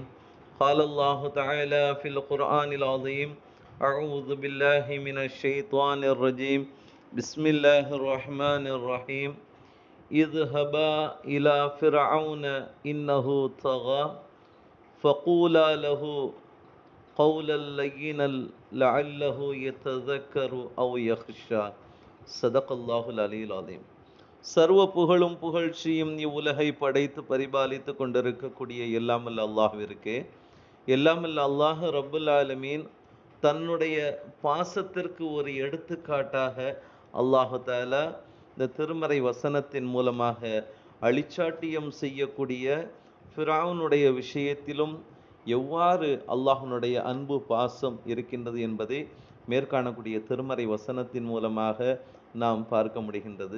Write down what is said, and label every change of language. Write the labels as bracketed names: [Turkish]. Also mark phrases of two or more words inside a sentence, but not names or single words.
[Arabic] قال الله تعالى في القرآن العظيم: أعوذ بالله من الشيطان الرجيم، بسم الله الرحمن الرحيم. اذهبا إلى فرعون إنه طغى فقولا له قولا لينا لعله يتذكر أو يخشى. صدق الله العلي العظيم. [Tamil] சர்வ புகழும் புகழ்ச்சியும் இவ்வுலகை படைத்து பரிபாலித்து கொண்டிருக்கக்கூடிய எல்லாமல்ல அல்லாஹ்விற்கே. எல்லாமல்ல [Arabic] الله رب العالمين [Tamil] தன்னுடைய பாசத்திற்கு ஒரு எடுத்துக்காட்டாக [Arabic] الله تعالى [Tamil] இந்த திருமறை வசனத்தின் மூலமாக அழிச்சாட்டியம் செய்யக்கூடிய ஃபிரௌனுடைய விஷயத்திலும் எவ்வாறு அல்லாஹ்வுடைய அன்பு பாசம் இருக்கின்றது என்பதை மேற்காணக்கூடிய திருமறை வசனத்தின் மூலமாக நாம் பார்க்க முடிகின்றது.